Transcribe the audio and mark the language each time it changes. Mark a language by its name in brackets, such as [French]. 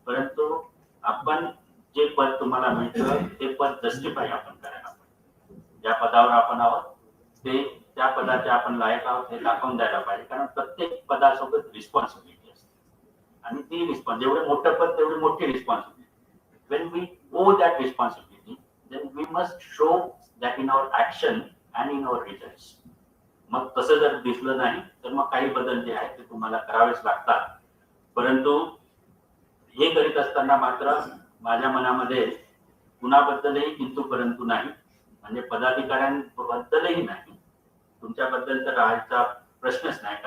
[Marathi] परंतु आपण जे पद तुम्हाला मिळतं ते पद जस्टिफाय आपण करायला पाहिजे. ज्या पदावर आपण आहोत ते त्या पदाचे आपण लायक आहोत हे दाखवून द्यायला पाहिजे. कारण प्रत्येक पदासोबत रिस्पॉन्सिबिलिटी असते आणि ती जेवढं मोठं पद तेवढी मोठी responsibility. [English] when we owe that responsibility, then we must show that in our action and in our results. [Marathi] मग तसं जर दिसलं नाही तर मग काही बदल जे आहेत ते तुम्हाला करावेच लागतात. परंतु हे करीत असताना मात्र माझ्या मनामध्ये कुणाबद्दलही किंतु परंतु नाही, म्हणजे पदाधिकाऱ्यांबद्दलही नाही, तुमच्याबद्दल तर राहायचा प्रश्नच नाही.